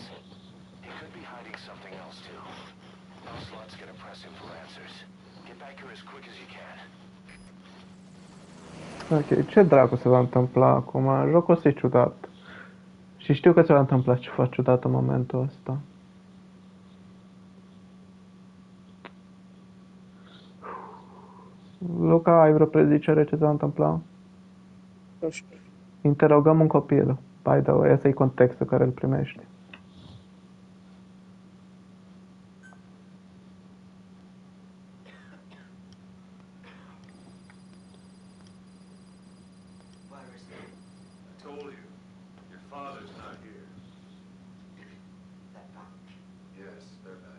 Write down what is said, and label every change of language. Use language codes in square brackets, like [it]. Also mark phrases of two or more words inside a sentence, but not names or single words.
[en] He could be hiding something else too. Ocelot's gonna press him for answers. Get back here as quick as you can. [ro] Ok, ce dracu se va întâmpla acum? Jocul ăsta e ciudat. Și știu că se va întâmpla ceva ciudat în momentul ăsta. Luca, ai vreo prezicere ce se va întâmpla? Nu știu. Interogăm un copil. [en] By the way, [ro] ăsta e contextul care îl primești. [en] I told you, your father's not here. Yes, they're back.